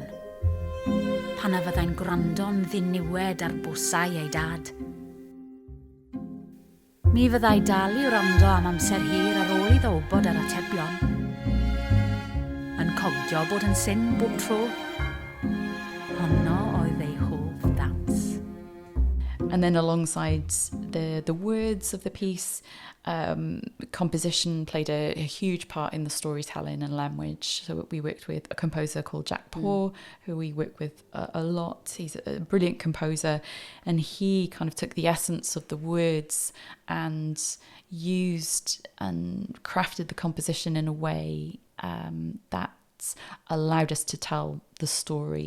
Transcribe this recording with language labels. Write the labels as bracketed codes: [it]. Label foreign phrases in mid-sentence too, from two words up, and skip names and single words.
[cy] Pan y fyddai'n gwrando'n ddiniwed ar bwsau ei dad. Mi fyddai dal i wrando am amser hir ar ôl iddo wybod ar atebion. Yn cogio bod yn syn bob tro. Honno oedd ei hoff dawns. [en] And then alongside the words of the piece, composition played a huge part in the storytelling and language. So we worked with a composer called Jack Poor, who we work with a lot. He's a brilliant composer, and he kind of took the essence of the words and used and crafted the composition in a way that allowed us to tell the story.